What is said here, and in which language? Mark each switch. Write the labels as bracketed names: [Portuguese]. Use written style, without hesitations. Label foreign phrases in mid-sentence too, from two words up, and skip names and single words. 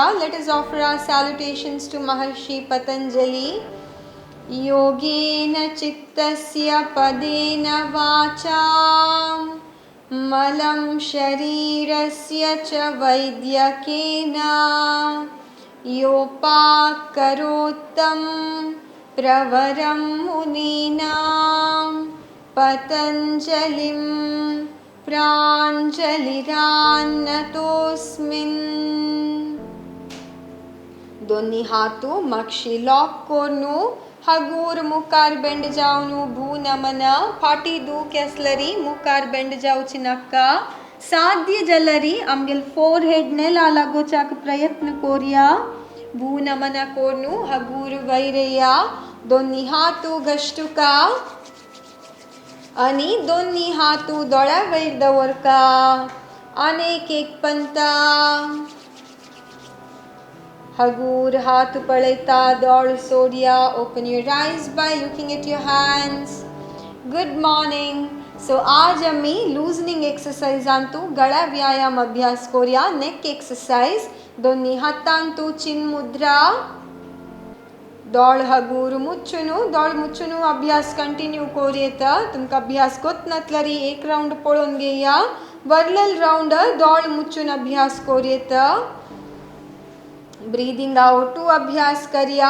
[English] Let us offer our salutations to Maharshi Patanjali. [Sanskrit] योगेन चित्तस्य पदेन वाचा मलं शरीरस्य च वैद्यकेन योपाकरोत्तं प्रवरं मुनीनां पतंजलिं प्रांजलिरान्नतोस्मिन्. [Konkani] दोन्ही हातू मक्षी लॉक कोरनू हगूर मुखार बेंड जावनू भू नमन. फाटी दूख असलरी मुखार बेंड जावची नक्का. साध्य जलरी आमगेल फोरहेड नेला लागोचाक प्रयत्न कोरया. भू नमन कोरनू हगूर वैरया. दोन्ही हातू गष्टुका आणि दोन्ही हातू दोळ्या वयर दवरका. अनेक एक पंता. हगूर हाथ पळयता दोळ सोडया. [English] Open your eyes by looking at your hands. Good morning. [Konkani] सो आज आम्ही [English] loosening exerciseांतू [Konkani] गळा व्यायाम अभ्यास कोरया. [English] neck exercise. [Konkani] दोन्ही हातांतू चिन मुद्रा. दोळ हगूर मुच्चुनू अभ्यास कंटिन्यू कोरयेत. तुमकां अभ्यास कोत नतलरी एक राउंड पळोवन घेया. वरलल राउंड दोळ मुच्चून अभ्यास कोरयेत. [English] breathing out [Konkani] अभ्यास करया.